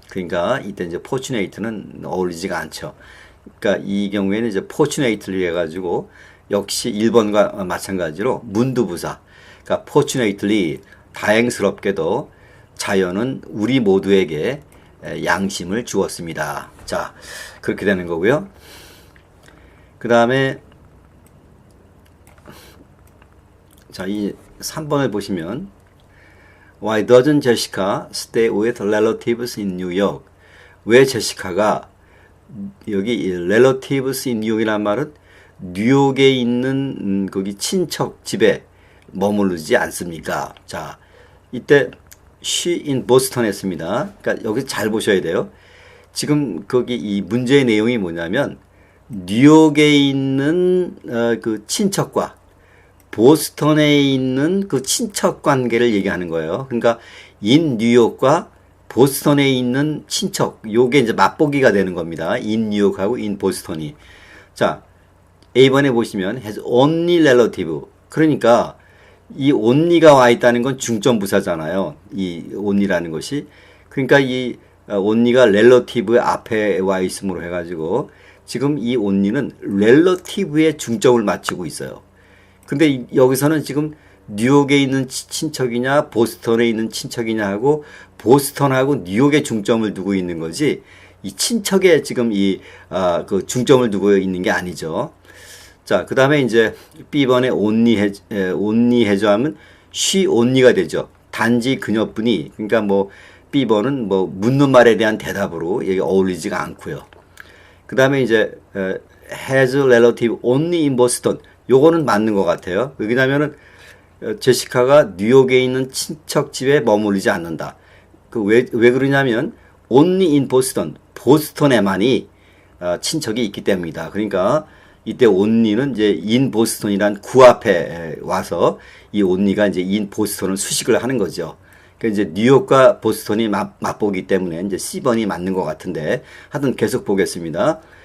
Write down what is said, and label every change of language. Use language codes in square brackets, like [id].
[ko] 그러니까 이때 이제 fortunate는 어울리지가 않죠. 그러니까 이 경우에는 이제 fortunately 해가지고 역시 1번과 마찬가지로 문두부사. 그러니까 fortunately 다행스럽게도 자연은 우리 모두에게 양심을 주었습니다. 자, 그렇게 되는 거고요. 그 다음에 자, 이 3번을 보시면 [en] Why doesn't Jessica stay with relatives in New York? [ko] 왜 제시카가 여기 [en] relatives in New York [ko] 이란 말은 뉴욕에 있는 거기 친척 집에 머무르지 않습니까? 자, 이때 [en] she in Boston [ko] 했습니다. 그러니까 여기 잘 보셔야 돼요. 지금 거기 이 문제의 내용이 뭐냐면 뉴욕에 있는 그 친척과 보스턴에 있는 그 친척 관계를 얘기하는 거예요. 그러니까 인 뉴욕과 보스턴에 있는 친척, 요게 이제 맛보기가 되는 겁니다. 인 뉴욕하고 인 보스턴이. 자, A번에 보시면 [en] has only relative. [ko] 그러니까 이 only가 와 있다는 건 중점 부사잖아요. 이 only라는 것이. 그러니까 이 only가 relative의 앞에 와 있음으로 해가지고 지금 이 only는 relative에 중점을 맞추고 있어요. 근데 여기서는 지금 뉴욕에 있는 친척이냐 보스턴에 있는 친척이냐 하고 보스턴하고 뉴욕에 중점을 두고 있는 거지 이 친척에 지금 그 중점을 두고 있는 게 아니죠. 자, 그 다음에 이제 B번에 only 해줘 하면 [en] she only [ko] 가 되죠. 단지 그녀뿐이. 그러니까 뭐 B번은 뭐 묻는 말에 대한 대답으로 여기 어울리지가 않고요. 그 다음에 이제 [en] has relative only in Boston. [ko] 요거는 맞는 것 같아요. 왜냐면은 제시카가 뉴욕에 있는 친척 집에 머무르지 않는다. 왜 그러냐면 [en] only in Boston. [ko] 보스턴에만이 친척이 있기 때문이다. 그러니까 이때 only는 이제 in Boston이란 구 앞에 와서 이 only가 이제 in Boston을 수식을 하는 거죠. 그러니까 이제 뉴욕과 보스턴이 맞보기 때문에 이제 C번이 맞는 것 같은데 하여튼 계속 보겠습니다.